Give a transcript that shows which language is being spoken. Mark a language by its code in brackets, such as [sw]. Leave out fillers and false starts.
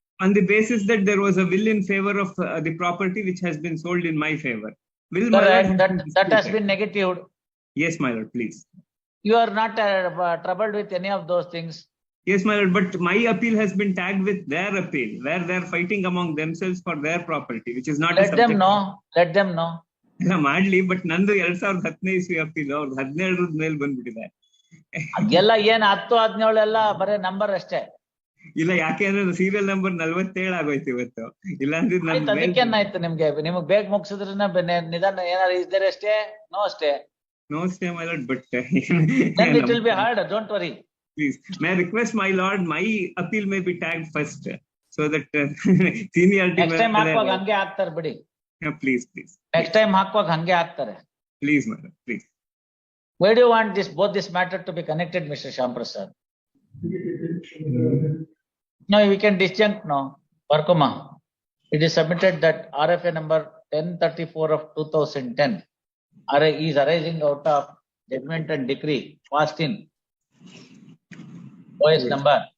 [en] On the basis that there was a will in favor of the property which has been sold in my favor. Will correct. That has been negatived. Yes, my lord, please. You are not troubled with any of those things. Yes, my lord, but my appeal has been tagged with their appeal, where they are fighting among themselves for their property, which is not. Let them know. Let them know. Madly, but [kn] ನಂದು 2017 ಇಸ್ವಿ appeal ಅವ್ರು 17 ಮೇಲೆ ಬಂದ್ಬಿಟ್ಟಿದೆ. ಅದೆಲ್ಲ ಏನ್ 10, 17 ಎಲ್ಲ ಬರೇ number ಅಷ್ಟೇ. ಇಲ್ಲ, ಯಾಕೆ ಅಂದ್ರೆ ಸೀರಿಯಲ್ ನಂಬರ್ 47 ಆಗೋಯ್ತು ಇವತ್ತು. ಇಲ್ಲ ಅಂದ್ರೆ ಅದಕ್ಕೇನಾಯ್ತು ನಿಮ್ಗೆ ಬೇಗ ಮುಗಿಸಿದ್ರೆ ನಿಧಾನ ಏನಾದ್ರು ಇದ್ದಾರೆ ಅಷ್ಟೇ. ನೋ ಅಷ್ಟೇ. [en] No stay, my lord, but then it will be hard. Don't worry. Please, may I request, my lord, my appeal may be tagged first, so that seniority. Next time [kn] ಹಾಕುವಾಗ ಹಂಗೆ ಹಾಕ್ತಾರೆ ಬಿಡಿ. [en] Please. Next time [kn] ಹಾಕುವಾಗ ಹಂಗೆ ಹಾಕ್ತಾರೆ. [en] Please, my lord, please. Why do you want both this matter to be connected, Mr. Shyam Prasad? No, we can disjunct now. Parkuma, it is submitted that RFA number 1034 of 2010 is arising out of judgment and decree passed in OS number